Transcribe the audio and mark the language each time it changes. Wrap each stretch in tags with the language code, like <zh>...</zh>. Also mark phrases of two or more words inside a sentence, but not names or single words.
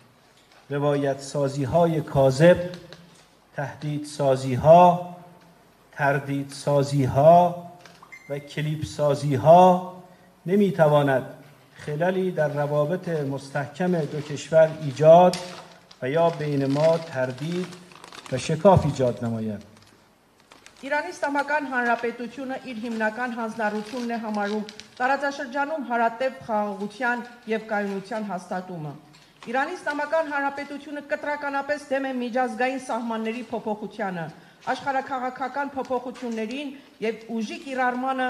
<fa>روایت سازی‌های کاذب، تهدید سازی‌ها، تردید سازی‌ها و کلیپ سازی‌ها نمی‌تواند خللی در روابط مستحکم دو کشور ایجاد و یا بین ما تردید و شکاف ایجاد نماید.</fa> <hy>Իրանի Իսլամական Հանրապետությունը իր հիմնական հանձնառությունն է համարում տարածաշրջանում հարատև խաղաղության եւ կայունության հաստատումը։ Իրանի Իսլամական Հանրապետությունը կտրականապես դեմ է միջազգային սահմանների փոփոխությանը, աշխարհաքաղաքական փոփոխություններին եւ ուժի կիրառմանը</hy>